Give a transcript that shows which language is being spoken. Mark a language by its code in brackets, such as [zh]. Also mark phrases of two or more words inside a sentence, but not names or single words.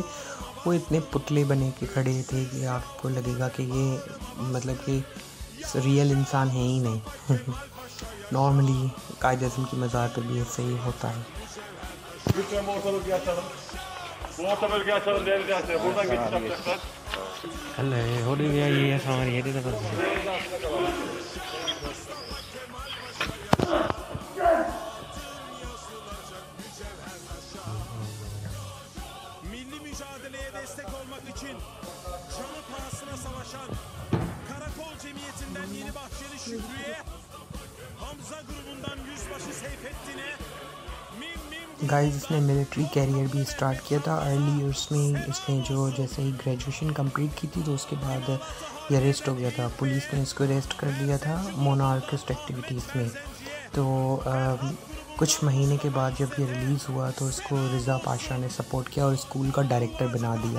[hi] वो इतने पुतले बने के खड़े थे कि आपको लगेगा कि ये मतलब कि रियल इंसान है ही नहीं। नॉर्मली कायद-ए-आज़म की मज़ार पर भी ऐसे ही होता है। हो गया ये हमारी [tr] Milli mücadeleye destek olmak için canı pahasına savaşan Karakol Cemiyeti'nden Yeni Bahçeli Şükrü'ye, Hamza grubundan Yüzbaşı Seyfettin'e, [hi] गाइस इसने [en] military career [hi] भी स्टार्ट किया था [en] early years [hi] में। इसने जो जैसे ही [en] graduation complete [hi] की थी तो उसके बाद ये अरेस्ट हो गया था। पुलिस ने इसको अरेस्ट कर लिया था [en] monarchist activities [hi] में। तो कुछ महीने के बाद जब ये रिलीज़ हुआ तो इसको रिज़ा पाशा ने सपोर्ट किया और स्कूल का डायरेक्टर बना दिया।